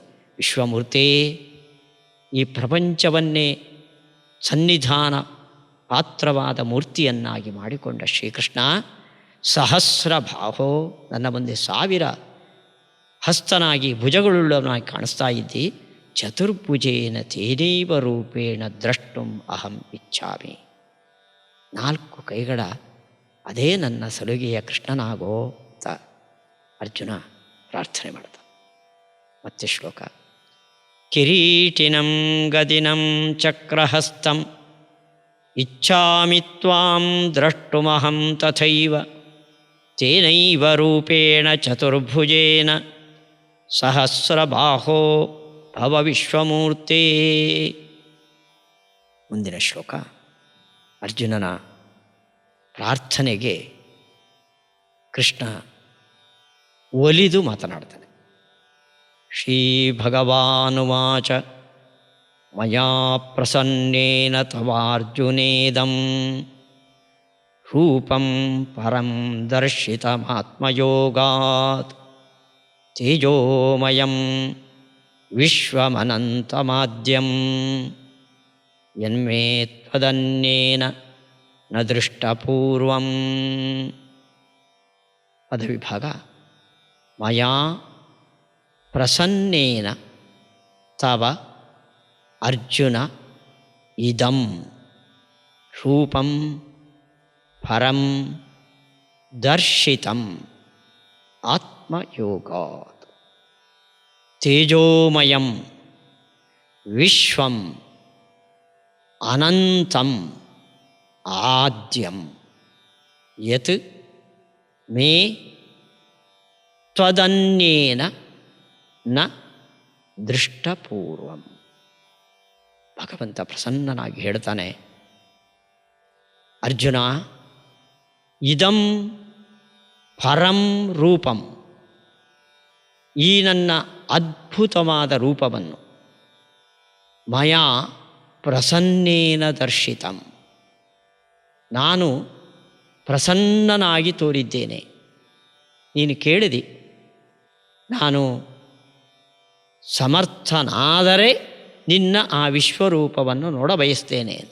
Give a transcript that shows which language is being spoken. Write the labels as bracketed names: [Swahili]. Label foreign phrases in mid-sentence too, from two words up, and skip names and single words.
[Kannada] ವಿಶ್ವಮೂರ್ತೆ, ಈ ಪ್ರಪಂಚವನ್ನೇ ಸನ್ನಿಧಾನ ಪಾತ್ರವಾದ ಮೂರ್ತಿಯನ್ನಾಗಿ ಮಾಡಿಕೊಂಡ ಶ್ರೀಕೃಷ್ಣ [Sanskrit] ಸಹಸ್ರ ಬಾಹೋ, [Kannada] ನನ್ನ ಮುಂದೆ 1000 ಹಸ್ತನಾಗಿ ಭುಜಗಳುಳ್ಳವನಾಗಿ ಕಾಣಿಸ್ತಾ ಇದ್ದಿ. [Sanskrit] ಚತುರ್ಭುಜೇನ ತೇನೈವ ರೂಪೇಣ ದ್ರಷ್ಟುಂ ಅಹಂ ಇಚ್ಛಾಮಿ. [Kannada] 4 ಕೈಗಳ ಅದೇ ನನ್ನ ಸಲುಗೆಯ ಕೃಷ್ಣನಾಗೋ ಅಂತ ಅರ್ಜುನ ಪ್ರಾರ್ಥನೆ ಮಾಡ್ದ. ಮತ್ತೆ ಶ್ಲೋಕ: [Sanskrit] ಕಿರೀಟಿನಂ ಗದಿನಂ ಚಕ್ರಹಸ್ತಂ ಇಚ್ಛಾಮಿ ತ್ವಾಂ ದ್ರಷ್ಟುಮಹಂ ತಥೈವ ತೇನೈವ ರೂಪೇಣ ಚತುರ್ಭುಜೇನ ಸಹಸ್ರಬಾಹೋ ಭವ ವಿಶ್ವಮೂರ್ತೆ. [Kannada] ಮುಂದಿನ ಶ್ಲೋಕ ಅರ್ಜುನನ ಪ್ರಾರ್ಥನೆಗೆ ಕೃಷ್ಣ ಒಲಿದು ಮಾತನಾಡ್ತಾನೆ. [Sanskrit] ಶ್ರೀ ಭಗವಾನುವಾಚ ಮಯಾ ಪ್ರಸನ್ನೇನ ತವಾರ್ಜುನೇದಂ ರೂಪಂ ಪರಂ ದರ್ಶಿತಮಾತ್ಮಯೋಗಾತ್ ತೇಜೋಮಯಂ ವಿಶ್ವಮನಂತಮಾದ್ಯಂ ಯನ್ಮೇ ತ್ವದನ್ಯೇನ ನ ದೃಷ್ಟಪೂರ್ವಂ. [Kannada] ಪದವಿಭಾಗ. [Sanskrit] ಮಯಾ ಪ್ರಸನ್ನೇನ ತವ ಅರ್ಜುನ ಇದಂ ರೂಪಂ ಪರಂ ದರ್ಶಿತಂ ಆತ್ಮಯೋಗಾತ್. ತೇಜೋಮಯಂ ವಿಶ್ವಂ ಅನಂತಂ ಆದ್ಯಂ ಯತ್ ಮೇ ತ್ವದನ್ಯೇನ ನ ದೃಷ್ಟಪೂರ್ವಂ. [Kannada] ಭಗವಂತ ಪ್ರಸನ್ನನಾಗಿ ಹೇಳ್ತಾನೆ, [Sanskrit] ಅರ್ಜುನ, ಇದಂ ಪರಂ ರೂಪಂ, [Kannada] ಈ ನನ್ನ ಅದ್ಭುತವಾದ ರೂಪವನ್ನು [Sanskrit] ಮಯಾ ಪ್ರಸನ್ನೇನ ದರ್ಶಿತಂ, [Kannada] ನಾನು ಪ್ರಸನ್ನನಾಗಿ ತೋರಿದ್ದೇನೆ. ನೀನು ಕೇಳಿದಿ, ನಾನು ಸಮರ್ಥನಾದರೆ ನಿನ್ನ ಆ ವಿಶ್ವರೂಪವನ್ನು ನೋಡಬಯಸ್ತೇನೆ ಅಂತ.